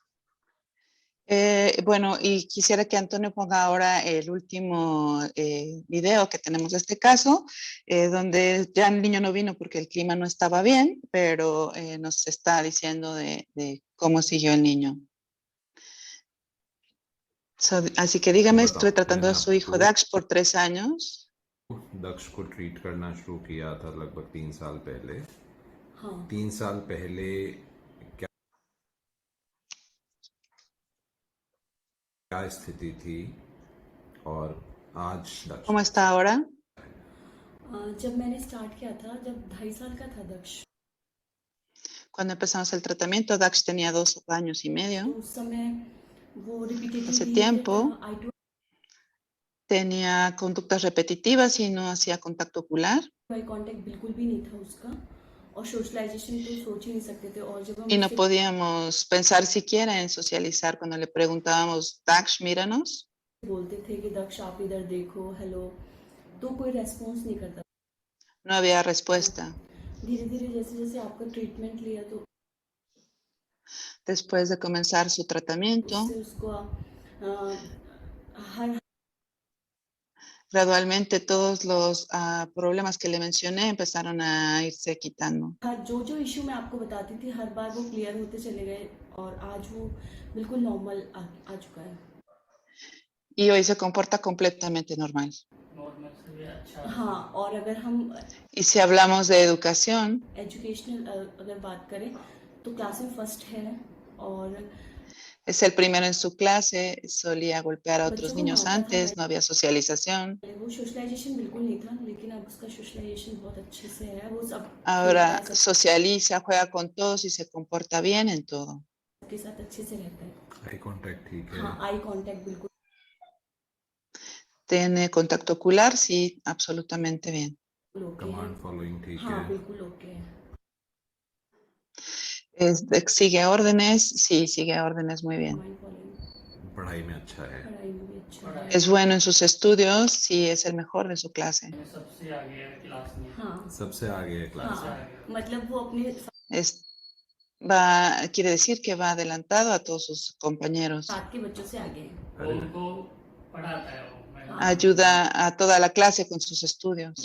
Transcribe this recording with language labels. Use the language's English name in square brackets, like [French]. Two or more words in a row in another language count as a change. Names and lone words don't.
[Spanish] Bueno, y quisiera que Antonio ponga ahora el último video que tenemos de este caso, donde ya el niño no vino porque el clima no estaba bien, pero nos está diciendo de cómo siguió el niño. Así que dígame, estuve tratando a su hijo Dax por 3 años. [Hindi] दक्ष को ट्रीट करना शुरू किया था लगभग 3 साल पहले। हाँ 3 साल पहले क्या स्थिति थी और आज दक्ष [Spanish] ¿Cómo está ahora? [Hindi] जब मैंने स्टार्ट किया था, जब 2.5 साल का था दक्ष, [Spanish] Cuando empezamos el tratamiento, Dax tenía 2 años y [Hindi] तो [Spanish] medio. [Hindi] उस समय वो [Spanish] Ese [Hindi] रिपीटेटिवली [Spanish] tiempo tenía conductas repetitivas y no hacía contacto ocular. [English] eye contact [Hindi] बिल्कुल भी नहीं था उसका, और सोशलाइजेशन तो सोच ही नहीं सकते थे। और जब हम [Spanish] Y no [Hindi] उससे [Spanish] podíamos pensar siquiera en socializar cuando le preguntábamos, Dax, míranos. [Hindi] बोलते थे कि दक्ष आप इधर देखो, हेलो, तो कोई रेस्पॉन्स नहीं करता। [Spanish] No había respuesta. [Hindi] धीरे धीरे जैसे जैसे आपका ट्रीटमेंट लिया, तो [Spanish] Después de comenzar su tratamiento, [Hindi] उससे उसको हर [Spanish] gradualmente todos los problemas que le mencioné empezaron a irse quitando. [Hindi] जो जो इश्यू मैं आपको बताती थी, हर बार वो क्लियर होते चले गए, और आज वो बिल्कुल नॉर्मल आ चुका है। [Spanish] Y hoy se comporta completamente normal. [Hindi] हाँ, और अगर हम [Spanish] Y si hablamos de educación, [Hindi] एजुकेशनल अगर बात करें, तो क्लास में फर्स्ट है, और [Spanish] es el primero en su clase, solía golpear a otros [Hindi] बच्चों को [Spanish] niños [Hindi] मारता था। [Spanish] antes, no había socialización. [Hindi] वो सोशलाइजेशन बिल्कुल नहीं था, लेकिन अब उसका सोशलाइजेशन बहुत अच्छे से है, वो सब [Spanish] Ahora [Hindi] खेलता है, [Spanish] socializa, juega con todos y se comporta bien en todo. [Hindi] सबके साथ अच्छे से रहता है। [English] eye contact [Hindi] ठीक है। हाँ, [English] eye contact [Hindi] बिल्कुल [Spanish] Tiene contacto ocular, sí, absolutamente bien. [Hindi] ओके है। [English] command following [Hindi] ठीक हाँ है। बिल्कुल ओके है। [Spanish] Sigue órdenes, sí, sigue órdenes muy bien. [English] mind following, [Hindi] पढ़ाई में अच्छा है। पढ़ाई में भी अच्छा है। [Spanish] Es bueno en sus estudios, sí, es el mejor de su clase. [Hindi] सबसे आगे है क्लास में। हाँ सबसे आगे है क्लास हाँ, में। मतलब वो अपने [Spanish] Quiere decir que va adelantado a todos sus compañeros. [Hindi] साथ के बच्चों से आगे है। अरे उनको पढ़ाता है वो। [Spanish] Ayuda a toda la clase con sus estudios.